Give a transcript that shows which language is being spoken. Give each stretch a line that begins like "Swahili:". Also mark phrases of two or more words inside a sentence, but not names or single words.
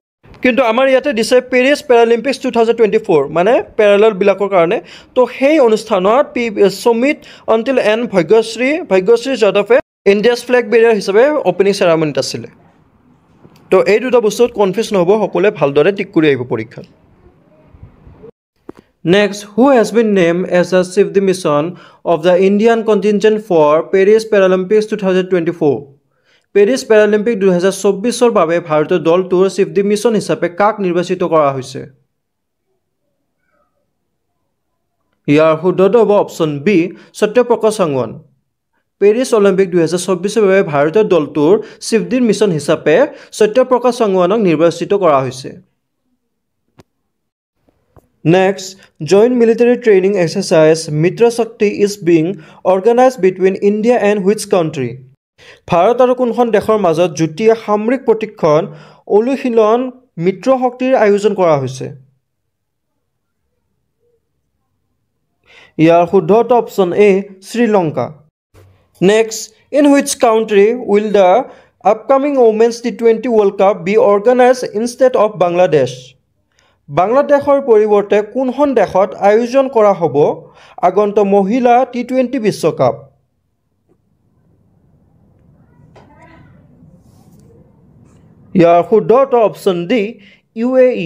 Assamese: কিন্তু আমাৰ ইয়াতে দিছে পেৰিছ পেৰালিম্পিক্স 2024, মানে পেৰেলেলবিলাকৰ কাৰণে। তো সেই অনুষ্ঠানত সুমিত আণ্টিল এণ্ড ভাগ্যশ্ৰী যাদৱে
English: India's flag bearer
Assamese: হিচাপে
English: opening ceremonyত
Assamese: আছিলে। তো এই দুটা বস্তুত কনফিউজ নহ'ব, সকলোৱে ভালদৰে টিক কৰি আহিব পৰীক্ষাত।
English: Next, who has been named as the chief mission of the Indian contingent for Paris Paralympics 2024?
Assamese: পেৰিছ পেৰালিম্পিক 2024 বাবে ভাৰতীয় দলটোৰ
English: chief mission
Assamese: হিচাপে কাক নিৰ্বাচিত কৰা হৈছে? ইয়াৰ শুদ্ধ হ'ব
English: option B
Assamese: সত্যপ্ৰকাশ চাংৱান। পেৰিছ অলিম্পিক 2024 বাবে ভাৰতীয় দলটোৰ
English: chief mission
Assamese: হিচাপে সত্যপ্ৰকাশ চাংৱানক নিৰ্বাচিত কৰা হৈছে।
English: Next, joint military training exercise Mitra Shakti is being organized between India and which country?
Assamese: ভাৰত আৰু কোনখন দেশৰ মাজত যুটীয়া সামৰিক প্ৰশিক্ষণ অনুশীলন মিত্ৰ শক্তিৰ আয়োজন কৰা হৈছে? ইয়াৰ শুদ্ধ
English: option A
Assamese: শ্ৰীলংকা।
English: Next, in which country will the upcoming Women's T20 World Cup be organized instead of Bangladesh?
Assamese: বাংলাদেশৰ পৰিৱৰ্তে কোনখন দেশত আয়োজন কৰা হ'ব আগন্তুক মহিলা T20 বিশ্বকাপ? ইয়াৰ শুদ্ধ
English: option D
Assamese: UAE।